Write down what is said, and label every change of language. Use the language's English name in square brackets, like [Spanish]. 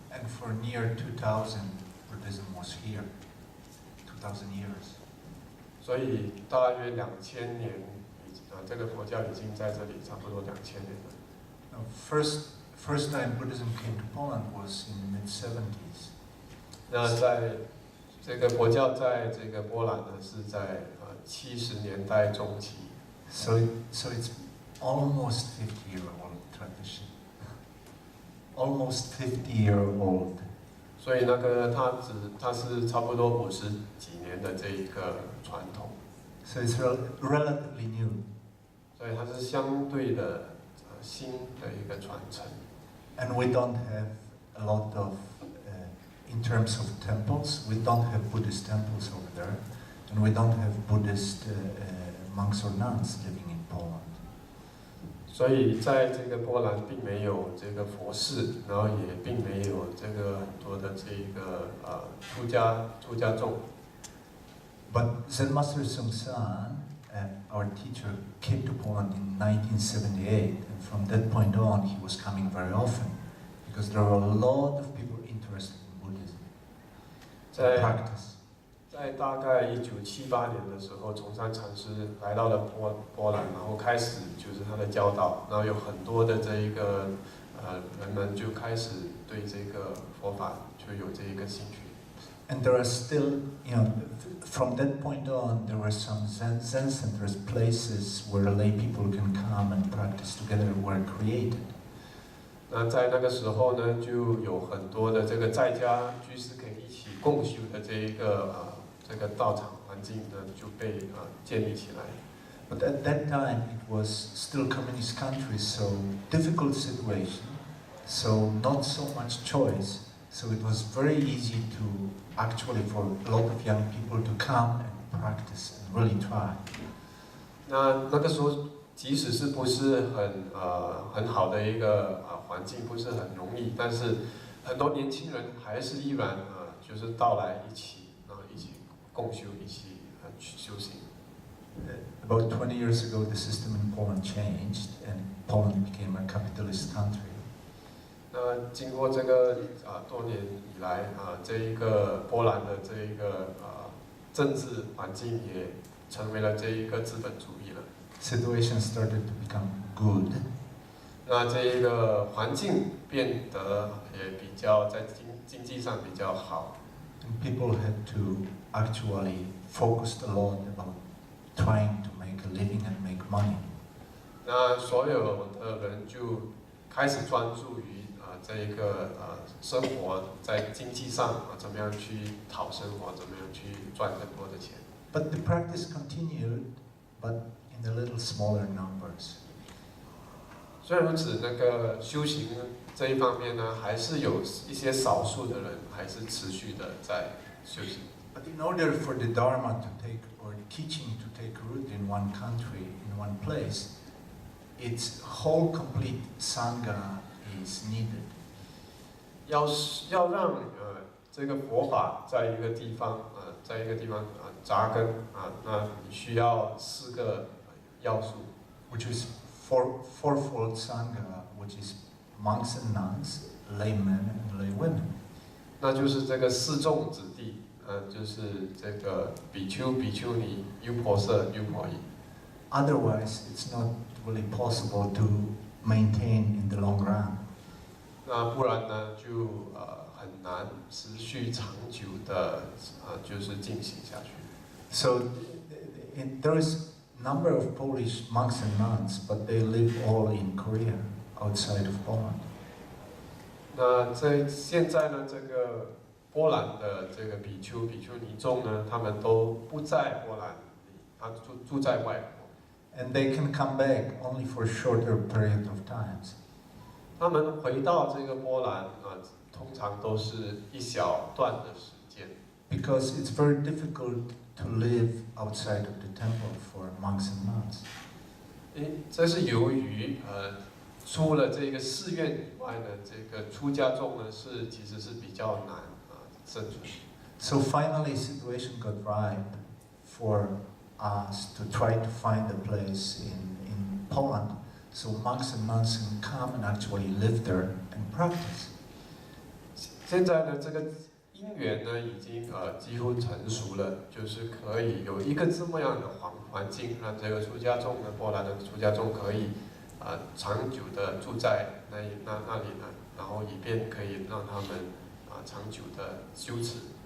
[English] And for near 2,000, Buddhism was here. 2,000 years. [Chinese] 所以大约2000年，这个佛教已经在这里差不多2000年了。 [English] Now, first time Buddhism came to Poland was in the mid-70s. [Chinese] 那在这个佛教在这个波兰呢，是在70年代中期。 [English] So it's almost 50-year-old tradition. Almost 50-year-old. [Chinese] 所以它是差不多50几年的这一个传统。 [English] So it's relatively new. [Chinese] 所以它是相对的新的一个传承。 [English] And we don't have a lot of, in terms of temples, we don't have Buddhist temples over there, and we don't have Buddhist monks or nuns living in Poland. [Chinese] 所以在这个波兰并没有这个佛寺，然后也并没有这个很多的这个出家众。 [English] But Zen Master Sung San our teacher came to Poland in 1978, and from that point on, he was coming very often because there were a lot of people interested in Buddhism, practice. [Chinese] 在大概1978年的时候，崇山禅师来到了波兰，然后开始就是他的教导，然后有很多的这一个人们就开始对这个佛法就有这一个兴趣。 [English] And there are still, from that point on, there were some Zen centers, places where lay people can come and practice together were created. [Chinese] 那在那个时候呢，就有很多的这个在家居士可以一起共修的这个道场环境呢，就被建立起来。 [English] But at that time, it was still communist country, so difficult situation, so not so much choice. So it was very easy to actually for a lot of young people to come and practice and really try. [Chinese] 那个时候，即使是不是很好的一个环境，不是很容易，但是很多年轻人还是依然就是到来一起，然后一起共修，一起去修行。 [English] About 20 years ago, the system in Poland changed, and Poland became a capitalist country. [Chinese] 那经过这个多年以来这一个波兰的这一个政治环境也成为了这一个资本主义了。 [English] Situation started to become good. [Chinese] 那这一个环境变得也比较在经济上比较好。 [English] And people had to actually focus a lot about trying to make a living and make money. [Chinese] 那所有的人就开始专注于这一个生活在经济上怎么样去讨生活，怎么样去赚更多的钱。 [English] But the practice continued, but in a little smaller numbers. [Chinese] 虽然如此，那个修行这一方面呢，还是有一些少数的人还是持续的在修行。 [English] But in order for the Dharma to take, or teaching to take root in one country, in one place, its whole complete Sangha is needed. [Chinese] 要让这个佛法在一个地方扎根那你需要4个要素 [English] which is fourfold Sangha, which is monks and nuns, laymen and laywomen. [Chinese] 那就是这个4众子弟就是这个比丘、比丘尼、优婆塞、优婆夷。 [English] Otherwise, it's not really possible to maintain in the long run. [Chinese] 那不然呢，就很难持续长久的就是进行下去。 [English] So there is a number of Polish monks and nuns, but they live all in Korea, outside of Poland. [Chinese] 那现在呢，这个波兰的这个比丘、比丘尼众呢，他们都不在波兰里，他住在外国。 [English] And they can come back only for a shorter period of times. [Chinese] 他们回到这个波兰通常都是一小段的时间。 [English] Because it's very difficult to live outside of the temple for monks and nuns. [Chinese] 这是由于除了这个寺院以外呢，这个出家众呢其实是比较难生存。 [English] So finally, situation got ripe for us to try to find a place in Poland, so monks and nuns can come and actually live there and practice. [Chinese] 现在呢，这个因缘呢已经几乎成熟了，就是可以有一个这么样的环境，让这个出家众呢，波兰的出家众可以长久的住在那里呢，然后以便可以让他们长久的修持。